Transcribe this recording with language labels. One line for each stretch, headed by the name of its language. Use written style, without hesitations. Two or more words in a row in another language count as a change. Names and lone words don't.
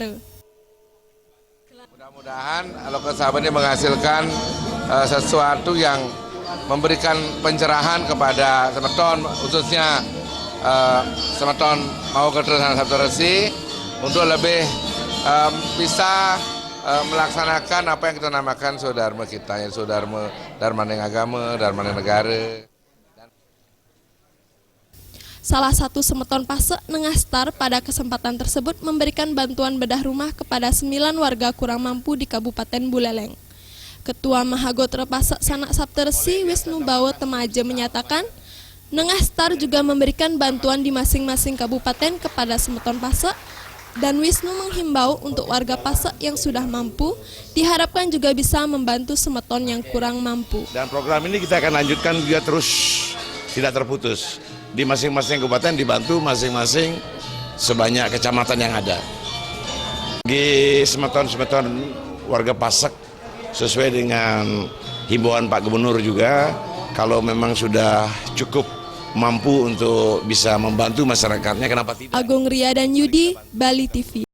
Indonesian: Mudah-mudahan Loka Saba ini menghasilkan sesuatu yang memberikan pencerahan kepada semeton, khususnya semeton Mahagotra Sana Sabta Resi, untuk lebih bisa melaksanakan apa yang kita namakan Sodharma kita, ya Sodharma,
Balinese: darmaning agama, darmaning negara.
Indonesian: Salah satu semeton Pase, Nengastar, pada kesempatan tersebut memberikan bantuan bedah rumah kepada 9 warga kurang mampu di Kabupaten Buleleng. Ketua Mahagotra Pasa Sana Sabta Resi Wisnu Bawo Temaje menyatakan, Nengastar juga memberikan bantuan di masing-masing kabupaten kepada semeton Pase, dan Wisnu menghimbau untuk warga Pase yang sudah mampu diharapkan juga bisa membantu semeton yang kurang mampu. Dan program ini kita akan lanjutkan juga terus, tidak terputus. Di masing-masing kabupaten dibantu masing-masing sebanyak kecamatan yang ada. Bagi semeton-semeton warga Pasek, sesuai dengan himbauan Pak Gubernur juga, kalau memang sudah cukup mampu untuk bisa membantu masyarakatnya, kenapa tidak? Agung Ria dan Yudi, Bali TV.